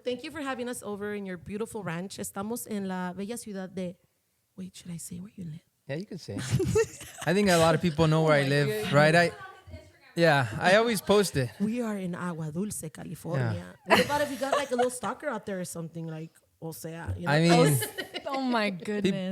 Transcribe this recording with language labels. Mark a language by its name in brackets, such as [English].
[English] Thank you for having us over in your beautiful ranch. [Spanish] Estamos en la bella ciudad de... [English] Wait, should I say where you live? Yeah, you can say. I think a lot of people know where I live, right? I always post it. We are in Agua Dulce, California. What about if you got like a little stalker out there or something like, [Spanish] o sea, [English] you know? I mean, Oh my goodness.